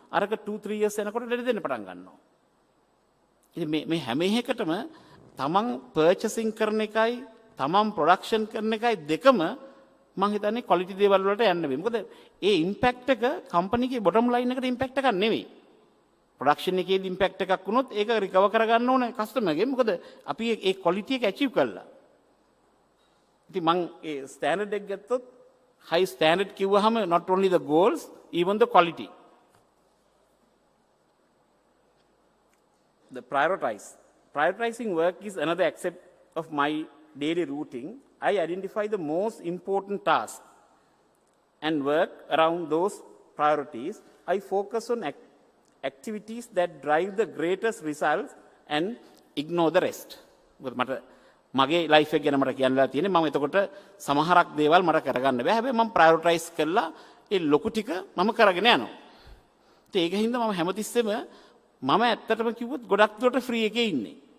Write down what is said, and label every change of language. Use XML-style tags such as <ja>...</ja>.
<si>අරක 2-3 years යනකොට ලෙඩ දෙන්න පටන් ගන්නවා. ඉතින් මේ හැම එකකටම තමන් පර්චේසින් කරන එකයි තමන් ප්‍රොඩක්ෂන් කරන එකයි දෙකම මම හිතන්නේ ක්වොලිටි දේවල් වලට යන්න වෙයි. මොකද ඒ ඉම්පැක්ට් එක කම්පැනිගේ බොටම් ලයින් එකට ඉම්පැක්ට් එකක් නෙවෙයි. ප්‍රොඩක්ෂන් එකේදී ඉම්පැක්ට් එකක් වුණොත් ඒක රිකවර් කරගන්න ඕනේ කස්ටමර්ගෙන්. මොකද අපි ඒ ක්වොලිටි එක ඇචීව් කළා. ඉතින් මම ඒ ස්ටෑන්ඩඩ් එක ගත්තොත් high standard කිව්වහම</si> <en>not only the goals even the quality. The prioritizing work is another aspect of my daily routine. I identify the most important tasks and work around those priorities. I focus on activities that drive the greatest results and ignore the rest.</en> <si>මගේ life එක ගැන මට කියන්නලා තියෙන්නේ මම එතකොට සමහරක් දේවල් මට කරගන්න බෑ. හැබැයි මම ප්‍රයොරිටයිස් කරලා ඒ ලොකු ටික මම කරගෙන යනවා. ඉතින් ඒකින්ද මම හැමතිස්සෙම මම ඇත්තටම කිව්වොත් ගොඩක් දුරට ෆ්‍රී එකේ ඉන්නේ.</si>